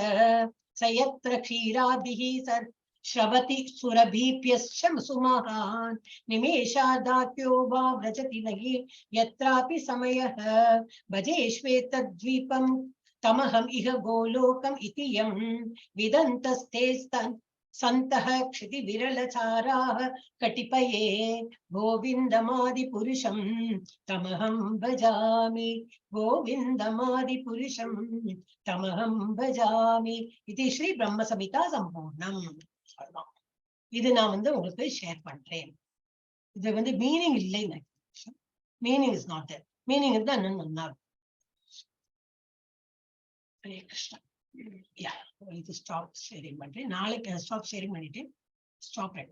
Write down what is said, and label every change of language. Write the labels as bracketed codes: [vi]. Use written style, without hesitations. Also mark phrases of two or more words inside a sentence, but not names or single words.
[sa] स यत्र क्षीरादिः श्रवति सुरभीप्यश्च सुमहान् निमेषादात्यो वा व्रजति नहि यत्रापि समयः भजेष्वेतद्वीपं तमहम् इह गोलोकम् इति यं विदन्तस्ते सन्तः क्षितिविरलचाराः कटिपये गोविन्दमादिपुरुषं तमहं भजामि। गोविन्दमादिपुरुषं तमहं भजामि इति श्री ब्रह्म संहिता संपूर्णम्. [ta] இது நான் உங்களுக்கு ஷேர் பண்றேன். இது மீனிங் இல்லை, [en] meaning is not there. [ta] மீனிங் இருந்தா இன்னும் நல்லா இருக்கும். [sa] हरे कृष्ण. [ta] இது [en] stop sharing [ta] பண்றேன். நாளைக்கு [en] stop sharing [ta] பண்ணிட்டு ஸ்டாப்